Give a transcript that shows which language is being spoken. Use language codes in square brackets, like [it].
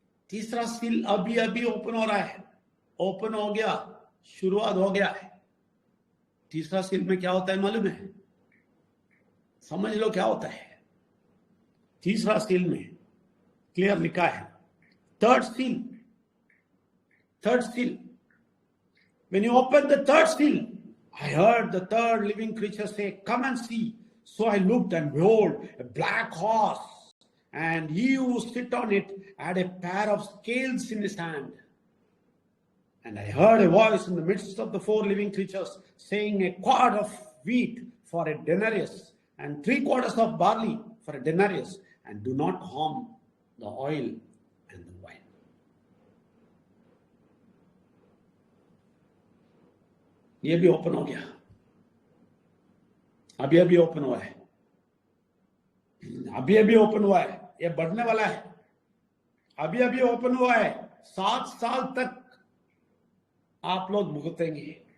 [hi] तीसरा सील अभी ओपन हो रहा है, ओपन हो गया, शुरुआत हो गया है. तीसरा सील में क्या होता है मालूम है? समझ लो क्या होता है. तीसरा सील में क्लियर लिखा है third seal. [en] When you open the third seal, I heard the third living creature say, "Come and see." So I looked, and behold, a black horse, and he who sit on it had a pair of scales in his hand. And I heard a voice in the midst of the 4 living creatures saying, "A quart of wheat for a denarius, and 3 quarters of barley for a denarius, and do not harm the oil and the wine." [hi] ये भी open हो गया, अभी open हुआ है, अभी open हुआ है. ये बढ़ने वाला है, अभी ओपन हुआ है. 7 साल तक आप लोग भुगतेंगे.